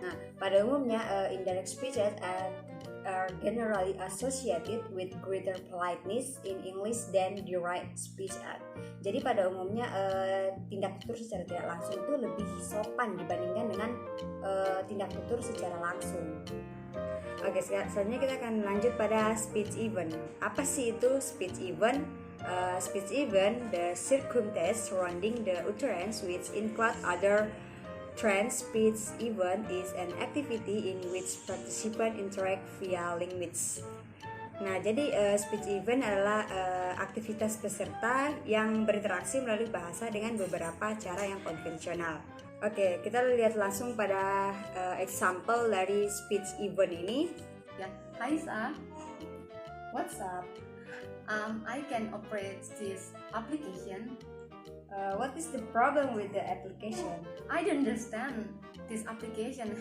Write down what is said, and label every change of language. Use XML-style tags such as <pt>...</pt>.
<id>Nah, pada umumnya</id> <en>indirect speech act are generally associated with greater politeness in English than direct speech act.</en> <id>Jadi pada umumnya tindak tutur secara tidak langsung itu lebih sopan dibandingkan dengan tindak tutur secara langsung. Oke, selanjutnya kita akan lanjut pada speech event. Apa sih itu speech event?</id> <en>Speech event, the circumstance surrounding the utterance which include other trans speech event is an activity in which participant interact via language.</en> <id>Nah, jadi speech event adalah aktivitas peserta yang berinteraksi melalui bahasa dengan beberapa cara yang konvensional. Oke, kita lihat langsung pada example dari speech event ini. Ya, Hai Sa,</id> <en>What's up? I can operate this application. What is the problem with the application? I don't understand this application.</en>